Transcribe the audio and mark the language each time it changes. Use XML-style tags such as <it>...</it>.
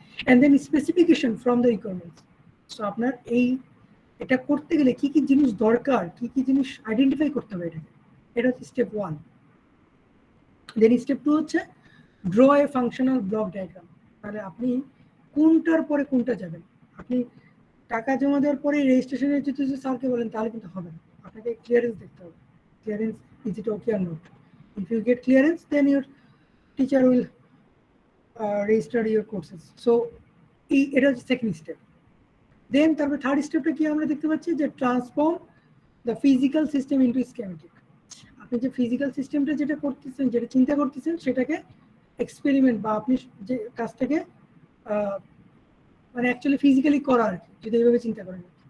<en>And then specification from the requirements.</en> <bn>So আপনার এটা করতে গেলে কি কি জিনিস দরকার, কি কি জিনিস আইডেন্টিফাই করতে হবে এটাকে, এটা হচ্ছে স্টেপ 1। দেন স্টেপ 2 হচ্ছে</bn> <en>Draw a functional block diagram.</en> <bn>তাহলে আপনি কোনটার পরে কোনটা যাবেন। আপনি টাকা জমা দেওয়ার পরে রেজিস্ট্রেশনের যদি স্যারকে বলেন তাহলে কিন্তু হবে না, আপনাকে ক্লিয়ারেন্স দেখতে হবে।</bn> <en>Clearance, is it okay or not? If you get clearance, then your teacher will register your courses. So</en> <bn>এটা হচ্ছে সেকেন্ড স্টেপ। দেন তারপরে থার্ড স্টেপটা কি আমরা দেখতে পাচ্ছি যে</bn> <en>Transform the physical system into schematic.</en> <bn>আপনি যে ফিজিক্যাল সিস্টেমটা যেটা করতেছেন, যেটা চিন্তা করতেছেন, সেটাকে এক্সপেরিমেন্ট বা আপনি যে কাজটাকে মানে অ্যাকচুয়ালি ফিজিক্যালি করা আর কি, যদি এইভাবে চিন্তা করেন।</bn>